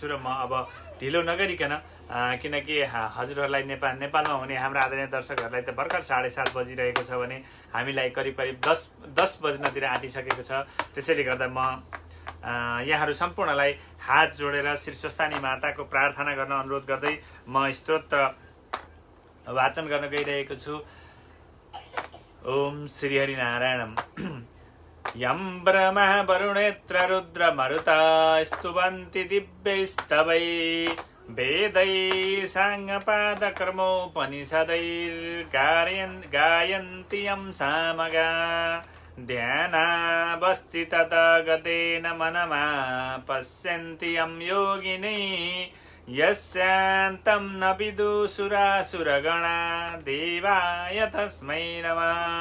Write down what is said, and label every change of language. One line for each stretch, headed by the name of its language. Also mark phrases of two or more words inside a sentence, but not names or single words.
Nepali: र म अब ढिलो नगरिकन, किनकि हजुरहरूलाई नेपालमा हुने हाम्रा आदरणीय दर्शकहरूलाई त भर्खर 7:30 बजिरहेको छ भने हामीलाई करिब 10 बज्नतिर आँटिसकेको छ। त्यसैले गर्दा म यहाँहरू सम्पूर्णलाई हात जोडेर श्री सुस्तानी माताको प्रार्थना गर्न अनुरोध गर्दै म स्तोत्र वाचन गर्न गइरहेको छु।
Sanskrit: ओम श्री हरि नारायणम। यं ब्रह्मा वरुणेत्र रुद्र मरुता स्तुवन्ति दिव्यैस्तवै वेदै साङ्गपाद कर्मोपनिषदैर्गायन्ति यं सामगा ध्यानावस्थि तद्गतेन मनमा पश्यन्ति यं योगिनी यस्यान्तं न विदुषुरासुरगणा देवाय तस्मै नमः।